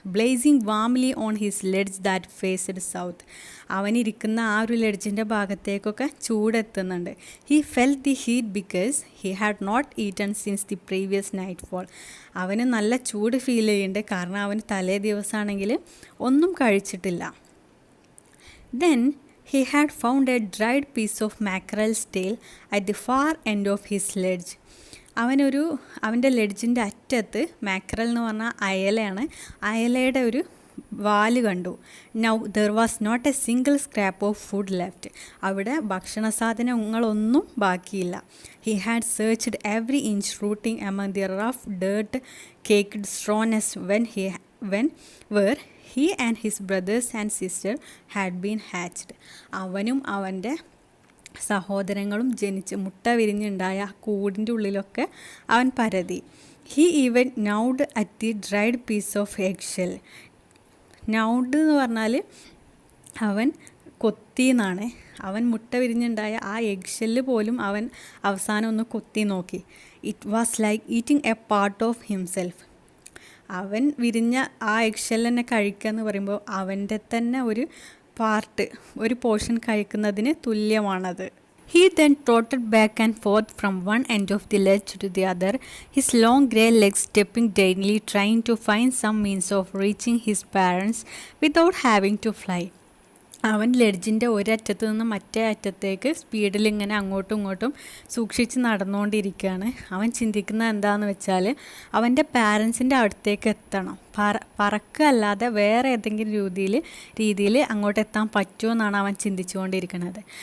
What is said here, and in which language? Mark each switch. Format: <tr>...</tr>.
<en>Blazing warmly on his ledge that faced south.</en> <ml>അവനിരിക്കുന്ന ആ ഒരു ലെഡ്ജിൻ്റെ ഭാഗത്തേക്കൊക്കെ ചൂടെത്തുന്നുണ്ട്.</ml> <en>He felt the heat because he had not eaten since the previous nightfall.</en> <ml>അവന് നല്ല ചൂട് feel ചെയ്യുന്നുണ്ട്, കാരണം അവന് തലേ ദിവസമാണെങ്കിൽ ഒന്നും കഴിച്ചിട്ടില്ല.</ml> <en>Then he had found a dried piece of mackerel's tail at the far end of his ledge.</en> <ml>അവൻ്റെ ലെഡ്ജിൻ്റെ അറ്റത്ത് മാക്രൽ എന്ന് പറഞ്ഞാൽ അയലയാണ്. അയലയുടെ ഒരു വാല് കണ്ടു.</ml> <en>Now there was not a single scrap of food left.</en> <ml>അവിടെ ഭക്ഷണ സാധനങ്ങളൊന്നും ബാക്കിയില്ല.</ml> <en>He had searched every inch rooting among the rough dirt caked straw nest when he and his brothers and sister had been hatched.</en> <ml>അവനും അവൻ്റെ സഹോദരങ്ങളും ജനിച്ച് മുട്ട വിരിഞ്ഞുണ്ടായ കൂടിൻ്റെ ഉള്ളിലൊക്കെ അവൻ പരതി.</ml> <en>He even gnawed at the dried piece of eggshell.</en> <ml>നൗഡ് എന്ന് പറഞ്ഞാൽ അവൻ കൊത്തി എന്നാണ്. അവൻ മുട്ട വിരിഞ്ഞുണ്ടായ ആ എഗ് ഷെല്ല് പോലും അവൻ അവസാനം ഒന്ന് കൊത്തി നോക്കി.</ml> <en>It was like eating a part of himself.</en> <ml>അവൻ വിരിഞ്ഞ ആ എഗ്ഷെൽ തന്നെ കഴിക്കുക എന്ന് പറയുമ്പോൾ അവൻ്റെ തന്നെ ഒരു പാർട്ട്, ഒരു പോർഷൻ കഴിക്കുന്നതിന് തുല്യമാണത്.</ml> <en>He then trotted back and forth from one end of the ledge to the other, his long grey legs stepping daintily, trying to find some means of reaching his parents without having to fly.</en> <ml>അവൻ ലെഡ്ജിൻ്റെ ഒരറ്റത്ത് നിന്ന് മറ്റേ അറ്റത്തേക്ക് സ്പീഡിൽ ഇങ്ങനെ അങ്ങോട്ടും ഇങ്ങോട്ടും സൂക്ഷിച്ച് നടന്നുകൊണ്ടിരിക്കുകയാണ്. അവൻ ചിന്തിക്കുന്നത് എന്താണെന്ന് വെച്ചാൽ അവൻ്റെ പാരൻസിൻ്റെ അടുത്തേക്ക് എത്തണം. പറക്കല്ലാതെ വേറെ ഏതെങ്കിലും രീതിയിൽ അങ്ങോട്ട് എത്താൻ പറ്റുമോ എന്നാണ് അവൻ ചിന്തിച്ചുകൊണ്ടിരിക്കുന്നത്.</ml>